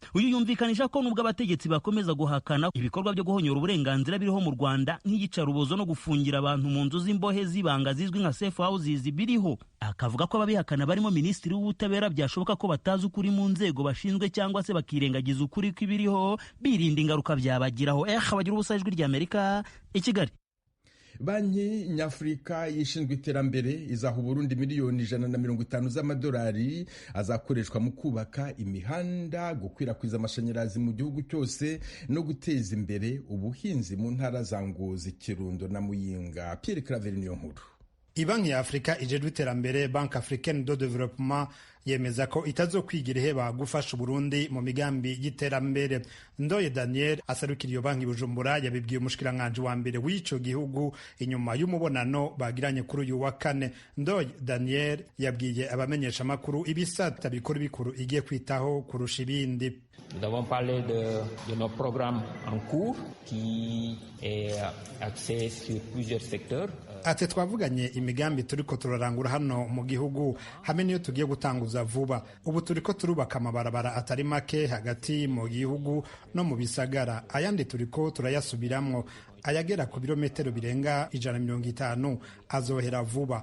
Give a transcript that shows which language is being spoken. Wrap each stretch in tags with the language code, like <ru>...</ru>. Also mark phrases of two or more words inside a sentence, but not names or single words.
<rw>Uyu yumvikanisha ko nubwo abategetsi bakomeza guhakana ibikorwa byo guhonyora uburenganzira biriho mu Rwanda nk'iyicarubozo no gufungira abantu mu nzu z'imbohe z'ibanga zizwi nka</rw> <en>safe houses</en> <rw>biriho, akavuga ko ababihakana barimo Minisitiri w'Ubutabera byashoboka ko batazi ukuri mu nzego bashinzwe cyangwa se bakirengagiza ukuri kw'ibiriho birinda ingaruka byabagiraho. Bagira ubusa, Ijwi ry'Amerika i Kigali. Banki Nyafurika yishinzwe iterambere izaha Burundi miliyoni 150 z'amadolari azakoreshwa mu kubaka imihanda, gukwirakwiza amashanyarazi mu gihugu cyose no guteza imbere ubuhinzi mu ntara za Ngozi, Kirundo na Muyinga. Pierre Claver niyo nkuru.</rw> <rn>Ibanki ya Afrika ijejwe iterambere, Banque Africaine de Développement, yemeza ko itazokwigira iheba gufasha Burundi mu migambi y'iterambere. Ndoye Daniel asarukira iyo banki Bujumbura yabibwiye umushikiranganje wa mbere w'ico gihugu inyuma y'umubonano bagiranye kuri uyu wa kane. Ndoye Daniel yabwiye abamenyesha makuru ibisata bikuru igiye kwitaho kurusha ibindi.</rn> <fr>Nous avons parlé de nos programmes en cours qui est axé sur plusieurs secteurs.</fr> <rn>Ati twavuganye imigambi turiko turarangura hano mu gihugu hamwe niyo tugiye gutanguza vuba. Ubu turiko turubaka amabarabara atari make hagati mu gihugu no mu bisagara, ayandi turiko turayasubiramwo, ayagera ku birometero birenga 150 azohera vuba.</rn>